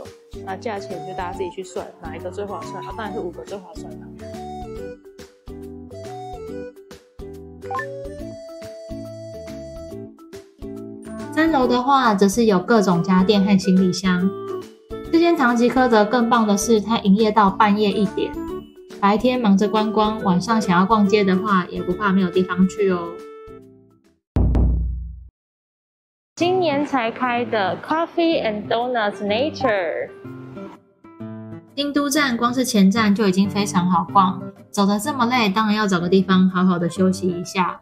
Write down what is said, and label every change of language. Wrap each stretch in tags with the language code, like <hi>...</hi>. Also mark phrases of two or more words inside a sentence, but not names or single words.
<zh>那價錢就大家自己去算，哪一個最划算？當然是5個最划算啦。 3樓的話，則是有各種家電和行李箱。這間唐吉訶德更棒的是，它營業到半夜1點。白天忙着觀光，晚上想要逛街的話，也不怕沒有地方去哦。今年才開的 Coffee and Donuts Nature。京都站光是前站就已經非常好逛，走得這麼累，當然要找個地方好好的休息一下。</zh>